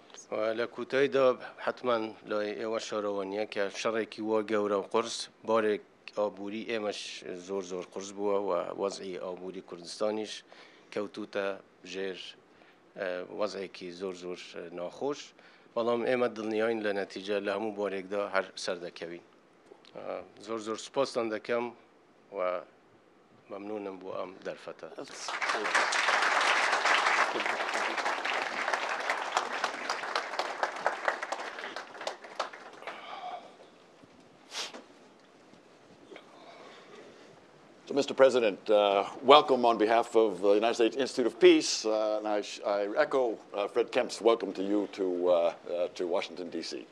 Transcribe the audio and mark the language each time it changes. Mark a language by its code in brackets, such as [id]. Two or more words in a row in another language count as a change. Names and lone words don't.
[ckb] و لە کوتاییدا حتما لای ئێوە شارەوە نییە کە شەڕێکی وا گەورە و قرس بارێک ئابووری ئێمەش زۆر قرس بووە و وەزعی ئابووری کوردستانیش کەوتوتە ژێر وەزعێکی زۆر ناخۆش بەڵام ئێمە دڵنیاین لە نەتیجە لە هەموو بارێکدا هەر سەردەکەوین. زۆر سوپاستان دەکەم و ممنونم بۆ ئەم دەرفەتە. [en] So, Mr. President, welcome on behalf of the United States Institute of Peace, and I echo Fred Kemp's welcome to you to Washington, D.C.